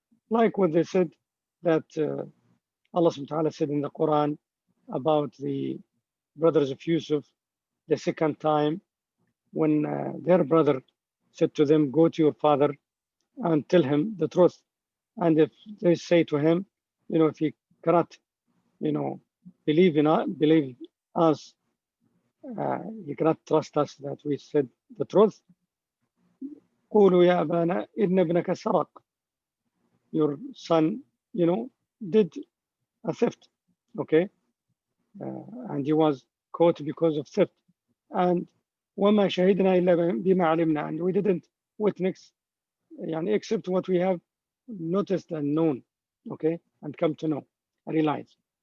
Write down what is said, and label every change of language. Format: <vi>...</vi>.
<en>Like what they said that Allah subhanahu wa ta'ala said in the Quran about the brothers of Yusuf the second time when their brother said to them, go to your father and tell him the truth. And if they say to him, if he cannot, believe us, he cannot trust us that we said the truth.</en> <ar>قولوا يا أبانا إن ابنك سرق.</ar> <en>Your son, did a theft, okay, and he was caught because of theft. And</en> <ar>وما شهدنا إلا بما علمنا,</ar> <en>and we didn't witness except what we have noticed and known, okay, and come to know, realize.</en>